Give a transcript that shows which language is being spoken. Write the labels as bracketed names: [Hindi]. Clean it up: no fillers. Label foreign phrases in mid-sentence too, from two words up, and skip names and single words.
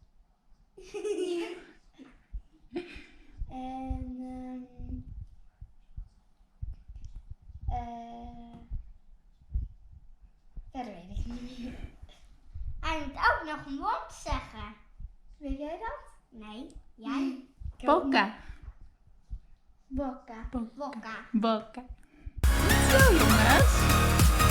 [Dutch] En verder weet ik niet meer. Hij moet ook nog een woord zeggen. Weet jij dat? Nee, jij. Boka. Bokka. Wokka. Boka. Zo jongens.